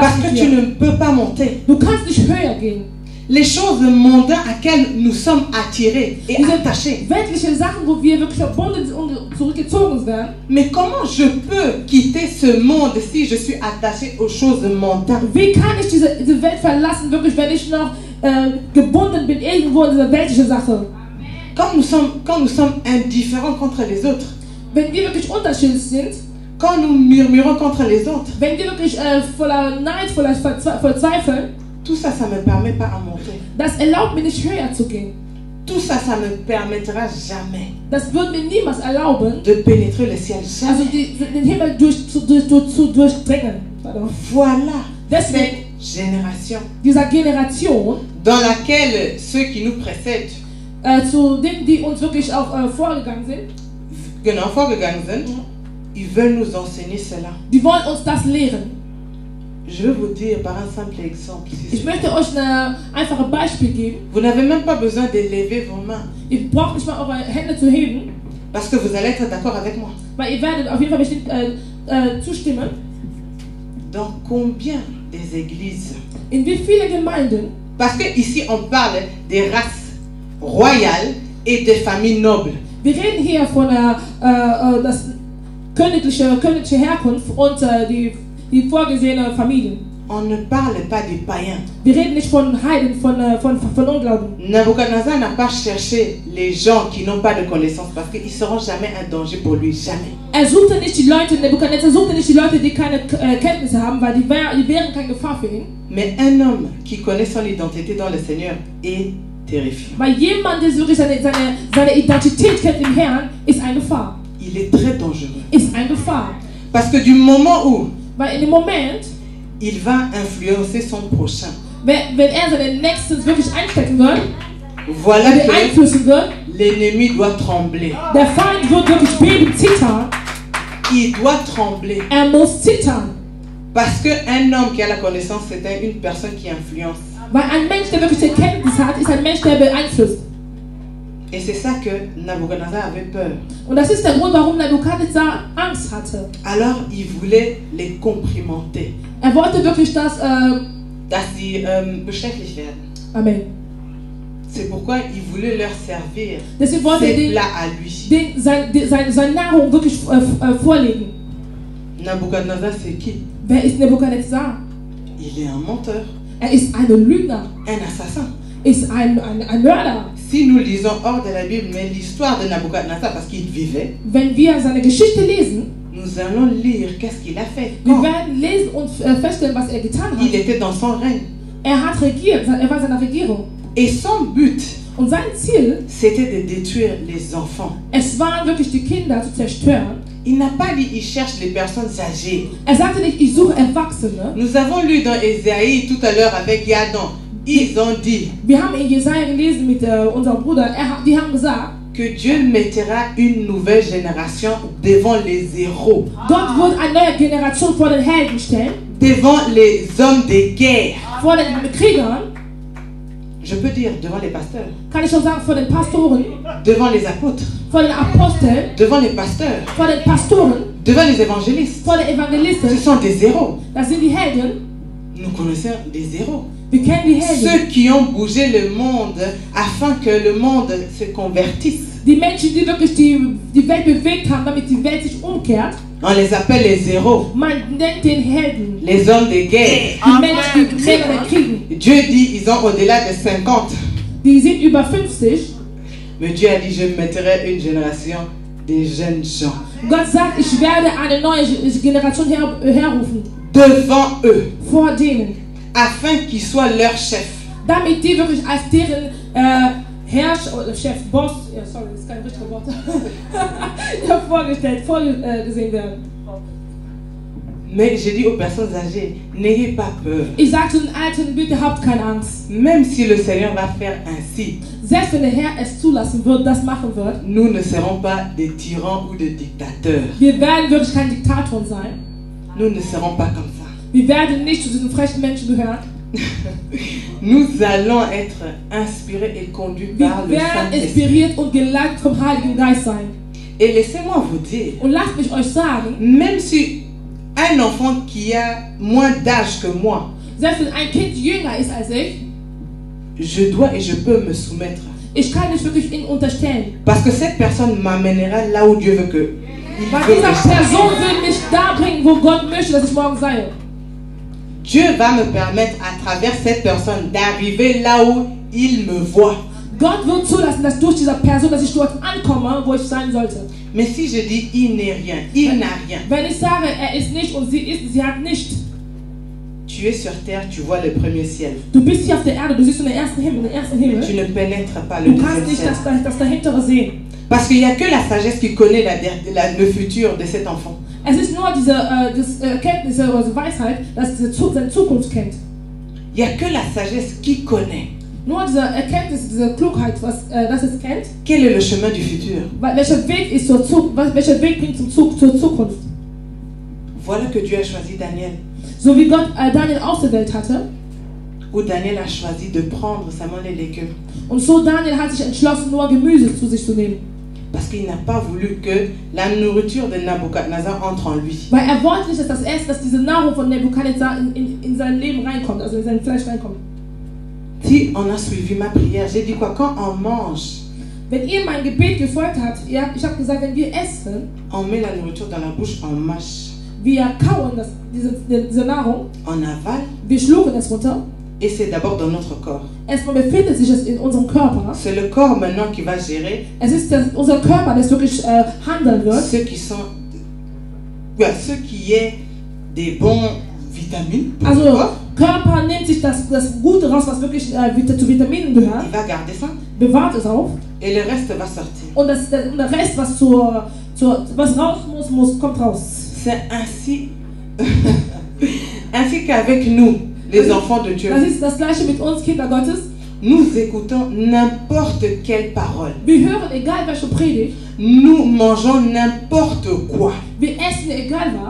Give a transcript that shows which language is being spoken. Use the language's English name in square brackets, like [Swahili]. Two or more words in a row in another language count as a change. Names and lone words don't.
[French] Parce [German] Last [French] que [German] mit [French] tu [German] dir. [French] ne peux pas monter. [German] Du kannst nicht höher gehen. [French] Les choses mondaines à quelles nous sommes attirés et [German] Diese [French] attachés. [German] weltliche Sachen, wo wir wirklich verbunden sind und zurückgezogen werden. [French] Mais comment je peux quitter ce monde si je suis attaché aux choses mondaines? [German] Wie kann ich diese Welt verlassen, wirklich, wenn ich noch gebunden bin irgendwo in dieser weltlichen Sache? [French] Quand nous sommes indifférents contre les autres, [German] Wenn wir wirklich unterschiedlich sind, [French] quand nous murmurons contre les autres, [German] wenn wir wirklich voller Neid, voller Zweifel, [French] tout ça, ça ne me permet pas à monter. [German] das erlaubt mir nicht höher zu gehen. [French] Tout ça, ça ne me permettra jamais [German] Das wird mir niemals erlauben, [French] de pénétrer le ciel. [German] also [French] Jamais. [German] den Himmel zu durchdringen. [French] Pardon. Voilà [German] Deswegen, [French] cette génération [German] dieser Generation, [French] dans laquelle ceux qui nous précèdent, [German] zu denen, die uns wirklich auch vorgegangen sind, genau, vorgegangen sind, [French] ils veulent nous enseigner cela. [German] die wollen uns das lehren. [French] Je vais vous dire par un simple exemple. [German] Ich möchte euch ein einfaches Beispiel geben. [French] Vous n'avez même pas besoin d'élever vos mains [German] Ihr braucht nicht mal eure Hände zu heben, [French] parce que vous allez être d'accord avec moi. [German] weil ihr werdet auf jeden Fall bestimmt zustimmen. [French] Dans combien des églises? [German] In wie viele Gemeinden, [French] Parce que ici on parle des races royales et des familles nobles. [German] wir reden hier von das königliche Herkunft und die vorgesehene Familie. [French] On ne parle pas des païens. [German] Wir reden nicht von Heiden, von Unglauben. [French] Nabucodonosor n'a pas cherché les gens qui n'ont pas de connaissance parce qu'ils ne seront jamais un danger pour lui, jamais. [German] Suchte nicht die Leute, Nebukadnezar suchte nicht die Leute, die keine Kenntnisse haben, weil die wären keine Gefahr für ihn. [French] Mais un homme qui connaît son identité dans le Seigneur est terrifiant. [German] Weil jemand, der wirklich seine Identität kennt im Herrn, ist eine Gefahr. [French] Il est très dangereux. [German] Ist eine Gefahr. [French] Parce que du moment où [German] Weil in dem Moment, [French] il va influencer son prochain, [German] wenn seinen Nächsten wirklich einstecken wird, [French] voilà que [German] beeinflussen wird, [French] l'ennemi doit trembler. [German] der Feind wird wirklich beben, zittern. [French] Il doit trembler. [German] Muss zittern. [French] Parce qu'un homme qui a la connaissance, c'est une personne qui influence. [German] Weil ein Mensch, der wirklich die Kenntnis hat, ist ein Mensch, der beeinflusst. [French] Et c'est ça que Nabucodonosor avait peur. [German] Und das ist der Grund, warum Nebukadnezar Angst hatte. [French] Alors il voulait les complimenter, [German] Wollte wirklich, dass sie beschäftigt werden. Amen. [French] C'est pourquoi il voulait leur servir [German] Deswegen wollte er [French] ses plats à lui. [German] seine Nahrung wirklich vorlegen. [French] Nabucodonosor, c'est qui? [German] Wer ist Nebukadnezar? [French] Il est un menteur, [German] Ist ein Lügner. [French] un assassin. [German] Ist ein Mörder. [French] Si nous lisons hors de la Bible, mais l'histoire de Nabucodonosor, parce qu'il vivait, [German] Wenn wir seine Geschichte lesen, [French] nous allons lire qu'est-ce qu'il a fait. [German] wir [French] Quand [German] werden lesen und feststellen, was er getan hat. [French] il était dans son règne. [German] Hat regiert, er war in seiner Regierung. [French] Et son but, [German] Und sein Ziel, [French] c'était de détruire les enfants. [German] es war wirklich die Kinder zu zerstören. [French] Il n'a pas dit il cherche les personnes âgées. [German] Er sagte nicht, ich suche Erwachsene. [French] Nous avons lu dans Ésaïe tout à l'heure avec Yadon. Ils ont dit [German] Wir haben in Jesaja gelesen mit unserem Bruder, die haben gesagt, [French] que Dieu mettra une nouvelle génération devant les héros, [German] Gott wird eine neue Generation vor den Helden stellen, [French] devant les hommes de guerre. [German] vor den Kriegern, [French] Je peux dire devant les pasteurs, [German] kann ich schon sagen, vor den Pastoren, [French] devant les apôtres, [German] vor den Aposteln, [French] devant les pasteurs, [German] vor den Pastoren, [French] devant les évangélistes. [German] vor den [French] Ce [German] Evangelisten. [French] sont des héros. [German] Das sind die Helden. [French] Nous connaissons des héros. [German] Wir kennen die Helden. [French] Ceux qui ont bougé le monde afin que le monde se convertisse. [German] Die Menschen, die wirklich die Welt bewegt haben, damit die Welt sich umkehrt. [French] On les appelle les héros, [German] Man nennt den Helden. [French] les hommes de guerre. [German] Die Menschen, die Männer der Kriegen. [French] Dieu dit ils ont au-delà de 50. [German] Die sind über 50. [French] Mais Dieu a dit je mettrai une génération des jeunes gens [German] Gott sagt, ich werde eine neue Generation herrufen. [French] devant eux, [German] Vor denen. [French] afin qu'ils soient leurs chefs. [German] Damit die wirklich als deren Herrscher oder Chef, Boss, ja sorry, das ist kein richtiges Wort, ja, vorgesehen werden. [French] Mais j'ai dit aux personnes âgées, n'ayez pas peur. [German] Ich sage zu den Alten, bitte habt keine Angst. [French] Même si le Seigneur va faire ainsi, [German] Selbst wenn der Herr es zulassen wird, das machen wird, [French] nous ne serons pas des tyrans ou des dictateurs. [German] wir werden wirklich kein Diktator sein. [French] Nous ne serons pas comme ça. [German] Wir werden nicht zu diesen frechen Menschen gehören. [French] Nous allons être inspirés et conduits [German] Wir [French] par le [German] werden [French] Saint-Esprit. [German] inspiriert und geleitet vom Heiligen Geist sein. [French] Et laissez-moi vous dire, [German] Und lasst mich euch sagen, [French] même si un enfant qui a moins d'âge que moi, [German] selbst wenn ein Kind jünger ist als [French] je dois et je peux me soumettre. [German] ich kann nicht wirklich ihn unterstellen. [French] Parce que cette personne m'amènera là où Dieu veut que. [German] Weil diese Person will mich da bringen, wo Gott möchte, dass ich morgen sei. [French] Dieu va me permettre à travers cette personne d'arriver là où il me voit. [German] Gott wird zulassen, dass durch diese Person, dass ich dort ankomme, wo ich sein sollte. [French] Mais si je dis il n'est rien, il n'a rien, [German] Wenn ich sage, er ist nicht und sie ist, sie hat nicht. [French] tu es sur terre, tu vois le premier ciel. [German] Du bist hier auf der Erde, du siehst den ersten Himmel, [French] Tu ne pénètres pas le [German] Du kannst [French] deuxième [German] nicht [French] ciel. [German] das dahintere sehen. [French] Parce qu'il n'y a que la sagesse qui connaît le futur de cet enfant. [German] Es ist nur diese Kenntnis oder diese Weisheit, dass seine Zukunft kennt. [French] Il n'y a que la sagesse qui connaît. [German] Nur diese Erkenntnis, diese Klugheit, das es kennt. [French] Quel est le chemin du futur? [German] Welcher Weg ist welcher Weg bringt zur Zukunft? [French] Voilà que Dieu a choisi Daniel. [German] So wie Gott Daniel ausgewählt hatte. [French] Où Daniel a choisi de prendre seulement les légumes. [German] Und so Daniel hat sich entschlossen, nur Gemüse zu sich zu nehmen. [French] Parce qu'il n'a pas voulu que la nourriture de Nabucodonosor entre en lui. [German] Weil er wollte nicht, dass diese Nahrung von Nebukadnezar in sein Leben reinkommt, also in sein Fleisch reinkommt. [French] Si on a suivi ma prière, j'ai dit quoi? Quand on mange, [German] Wenn ihr mein Gebet gefolgt habt, ich habe gesagt, wenn wir essen, [French] on met la nourriture dans la bouche, on mâche, [German] wir kauen diese Nahrung, [French] on avale, [German] wir schlucken es runter. [French] et c'est d'abord dans notre corps. [German] Erstmal befindet sich es in unserem Körper. [French] C'est le corps maintenant qui va gérer [German] Es ist unser Körper, der wirklich handeln wird. [French] ceux qui est des bons vitamines. Pour le [German] Also [French] corps. [German] Körper nimmt sich das Gute raus, was wirklich zu Vitaminen gehört, [French] Il va garder ça, [German] bewahrt es auf. [French] et le reste va sortir. [German] Und der Rest, was raus muss, kommt raus. [French] C'est ainsi, ainsi qu'avec nous, les enfants de Dieu. [German] Das ist das Gleiche mit uns, Kinder Gottes. [French] Nous écoutons n'importe quelle parole. [German] Wir hören egal welche Predigt, [French] Nous mangeons n'importe quoi. [German] wir essen egal was,